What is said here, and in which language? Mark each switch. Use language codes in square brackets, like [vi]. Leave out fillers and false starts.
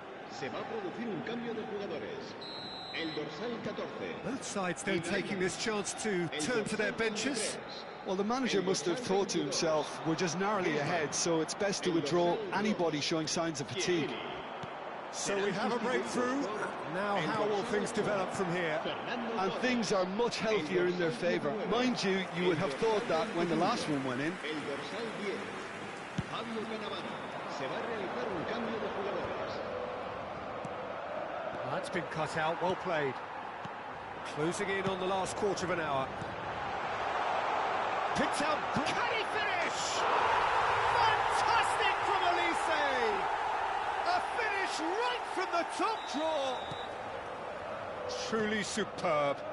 [es] Se va a producir un cambio de jugadores. El dorsal 14. [en] Both sides then taking this chance to turn to their benches. Well, the manager must have thought to himself, we're just narrowly ahead, so it's best to withdraw anybody showing signs of fatigue. So we have a breakthrough. Now how will things develop from here? And things are much healthier in their favour. Mind you, you would have thought that when the last one went in. [es] El dorsal 10. Fabio Cannavaro. Se va a realizar un cambio de jugadores. [en] That's been cut out, well played. Closing in on the last quarter of an hour. Picked out, can he finish? Fantastic from Elise! A finish right from the top draw. Truly superb.